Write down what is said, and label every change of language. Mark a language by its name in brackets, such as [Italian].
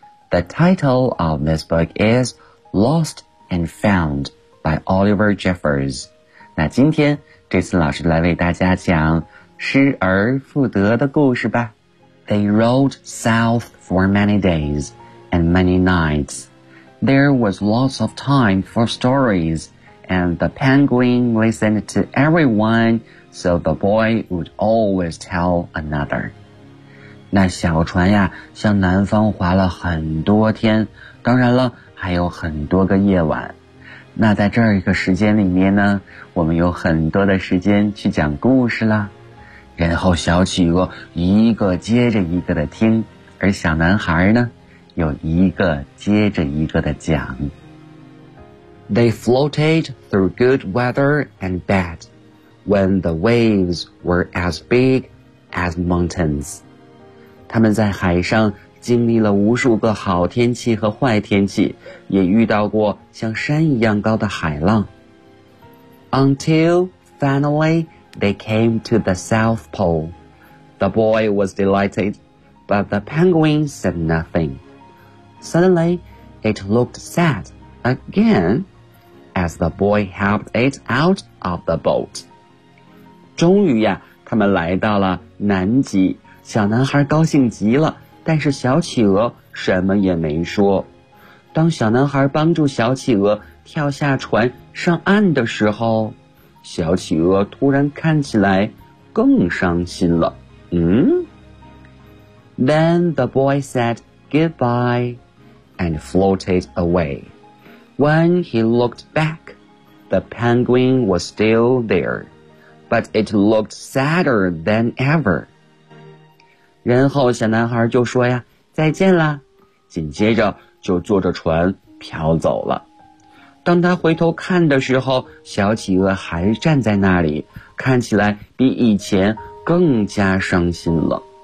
[English] The title of this book is Lost and Found by Oliver Jeffers. [Chinese] 那今天这次老师来为大家讲失而复得的故事吧。 [English] They rowed south for many days and many nights. There was lots of time for stories, and the penguin listened to everyone, so the boy would always tell another. [Chinese] 那小船呀向南方划了很多天，当然了还有很多个夜晚。那在这一个时间里面呢，我们有很多的时间去讲故事啦。然后小企鹅一个接着一个的听，而小男孩呢又一个接着一个的讲。 [English] They floated through good weather and bad, when the waves were as big as mountains. [Chinese] 他们在海上经历了无数个好天气和坏天气，也遇到过像山一样高的海浪。 [English] Until finally they came to the South Pole. The boy was delighted, but the penguin said nothing. Suddenly, it looked sad again as the boy helped it out of the boat. [Chinese] 终于呀，他们来到了南极。小男孩高兴极了，但是小企鹅什么也没说。当小男孩帮助小企鹅跳下船上岸的时候，小企鹅突然看起来更伤心了。嗯？ [English] Then the boy said goodbye and floated away. When he looked back, the penguin was still there, but it looked sadder than ever. [Chinese] 然后小男孩就说呀，再见了，紧接着就坐着船飘走了。当他回头看的时候，小企鹅还站在那里，看起来比以前更加伤心了。